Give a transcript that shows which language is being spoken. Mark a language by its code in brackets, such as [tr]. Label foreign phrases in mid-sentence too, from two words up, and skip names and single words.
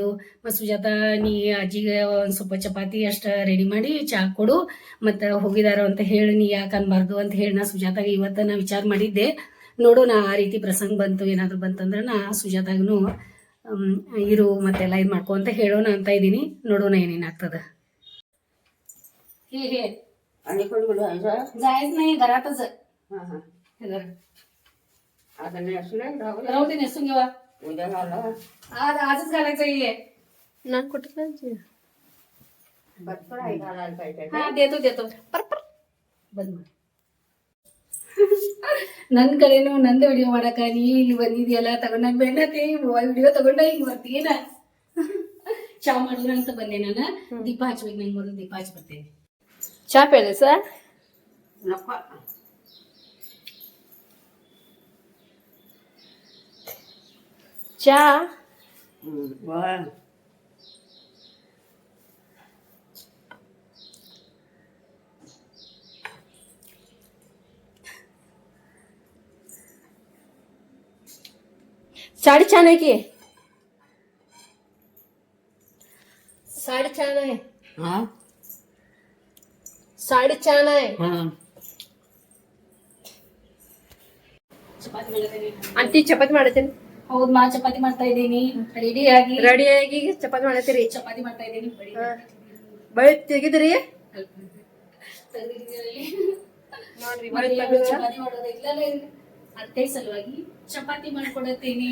[kn] ಮತ್ತು ಸುಜಾತ ನೀ ಅಜ್ಜಿಗೆ ಒಂದು ಸ್ವಲ್ಪ ಚಪಾತಿ ಅಷ್ಟು ರೆಡಿ ಮಾಡಿ ಚಾ ಕೊಡು ಮತ್ತು ಹೋಗಿದಾರ ಅಂತ ಹೇಳಿ ನೀ ಯಾಕೆ ಅನ್ಬಾರ್ದು ಅಂತ ಹೇಳಿ ನಾ ಸುಜಾತಾಗ ಇವತ್ತು ನಾ ವಿಚಾರ ಮಾಡಿದ್ದೆ. ನೋಡೋಣ ಆ ರೀತಿ ಪ್ರಸಂಗ ಬಂತು ಏನಾದರೂ ಬಂತಂದ್ರೆ ನಾ ಸುಜಾತಾಗೂ ಇರು ಮತ್ತೆಲ್ಲ ಇದು ಮಾಡ್ಕೊ ಅಂತ ಹೇಳೋಣ ಅಂತ ಇದ್ದೀನಿ. ನೋಡೋಣ ಏನೇನಾಗ್ತದೆ. [mr] हे आणि कोण बोलू जायच नाही घरातच हां हां आहे. आता नेसू नाही राहू दे, नेसून घेवा. उद्या घाला आजच घालायचं आहे. [kn] ನಾನು ಕೊಟ್ಟು [mr] बरोबर आहे घालायला पाहिजे हा देतो [kn] ಬಂದ್ ಮಾಡಿ. ನನ್ನ ಕಡೆನು ನಂದು ವಿಡಿಯೋ ಮಾಡಕ ನೀ ಇಲ್ಲಿ ಬಂದಿದ್ಯಲ್ಲ ತಗೊಂಡ ಬೆಣ್ಣತಿ ವಿಡಿಯೋ ತಗೊಂಡ ಹಿಂಗ್ ಬರ್ತೀನ. ಚಾ ಮಾಡೋಣ ಅಂತ ಬಂದೆ ನಾನು. ದೀಪ ಹಚ್ಬೇಕು, ನಂಗೆ ಮೊದಲು ದೀಪ ಹಚ್ಚಿ ಬರ್ತೇನೆ. [mr] चा प्याले सर नको [kn] ಚಾ [mr] वा साडी छान आहे की, साडी छान आहे, हां साडी छान आहे. हां [kn] ಚಪಾತಿ ಮಾಡ್ತೀನಿ. ಆಂಟಿ ಚಪಾತಿ ಮಾಡತ್ತೀನಿ. ಹೌದು, ಮಾ ಚಪಾತಿ ಮಾಡ್ತಾ ಇದ್ದೀನಿ. ರೆಡಿಯಾಗಿ ಚಪಾತಿ ಮಾಡತ್ತೀರಿ. ಚಪಾತಿ ಮಾಡ್ತಾ ಇದ್ದೀನಿ. ಬಳಿ ತೆಗಿದ್ರಿ ನೋಡ್ರಿ ಚಪಾತಿ ಮಾಡೋದಿಲ್ಲ ಅತ್ತೆ ಸಲುವಾಗಿ ಚಪಾತಿ ಮಾಡ್ಕೊಡತ್ತೀನಿ.